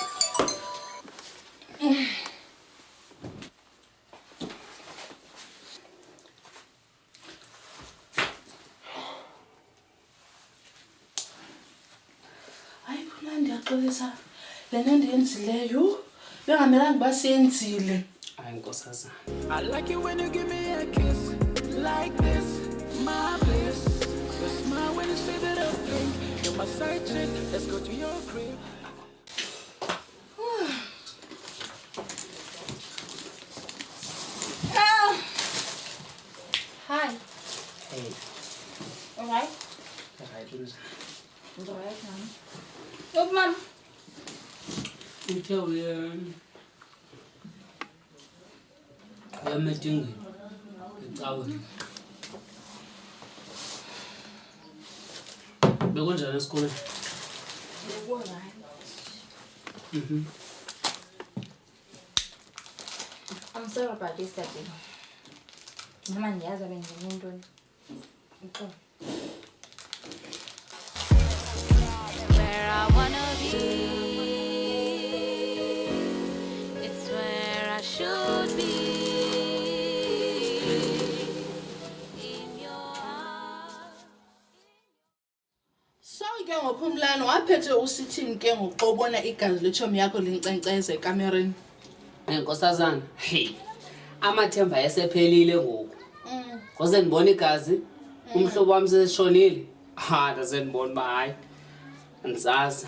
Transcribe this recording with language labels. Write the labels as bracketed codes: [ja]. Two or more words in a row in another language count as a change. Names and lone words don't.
[xh] Hayi phumlani, ndiyaxolisa le nto ndiyenzileyo. Bengamelanga uba siyenzile. Hayi nkosazana. [en] I like it when you give me a kiss like this, my bliss. Your smile when you say that I'm pink. You're my side chick. Let's go to your crib. Hi. Hey, Alright. [xh] right unjani? [en] Alright, mama. Look, mom. [xh] Uthe uyametingini ecaweni. Bekunjani esikoleni? [en] Alright. I'm sorry about this, Daddy. [xh] Mama ndiyazi abenzenze intoni. Uxolo. [en] Where I wanna be, it's where I should be. In your arms. [xh] So ke ngophumlani waphethe usithini ke ngoxobona igazi letshomi yakho linkcenkceze ekamereni. Nkosazana, hey, amathemba esephelile ngoku. Ngoze ndibona igazi, umhlobo wami seshonile. Ndaze ndibona uba hayi, andisazi.